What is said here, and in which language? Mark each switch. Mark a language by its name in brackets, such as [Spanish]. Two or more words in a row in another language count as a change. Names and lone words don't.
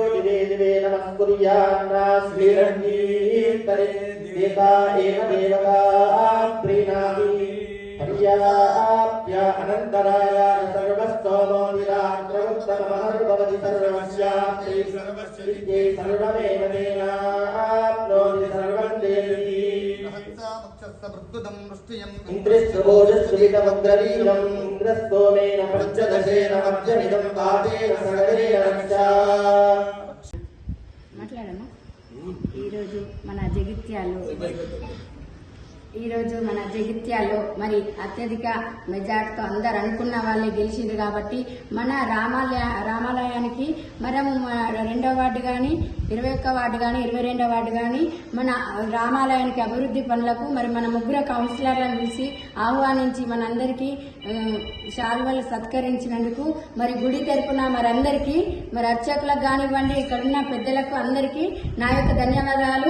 [Sanskrit] दिवे दिवे नमः कुर्यान्नास्मिरण्यीतरे देवता एव देवता प्रीणाति हर्याप्य अनन्तराय सर्वस्तोमो निरात्रमुत्तममहर्भवति सर्वस्याप्ते सर्वस्यै सर्वमेव तेनाप्नोति सर्वं देवी इन्द्रस्वभोजस्ववितमग्रवीरम् इन्द्रस्तोमेन पञ्चदशेन मध्यमिदं पादेन सगरेण रक्षा। [Telugu] మాట్లాడమ్మా. ఈరోజు మన జగిత్యాల్లో మరి అత్యధిక మెజార్టీతో అందరు అనుకున్న వాళ్ళే గెలిచిండ్రు కాబట్టి మన రామాలయానికి మనము 2వ వార్డు కానీ 21వ వార్డు కానీ 22వ వార్డు కానీ మన రామాలయానికి అభివృద్ధి పనులకు మరి మన ముగ్గురు కౌన్సిలర్లను పిలిచి ఆహ్వానించి మనందరికీ శాల్వలు సత్కరించినందుకు మరి గుడి తరపున మరందరికీ మరి అర్చకులకు కానివ్వండి ఇక్కడున్న పెద్దలకు అందరికీ నా యొక్క ధన్యవాదాలు.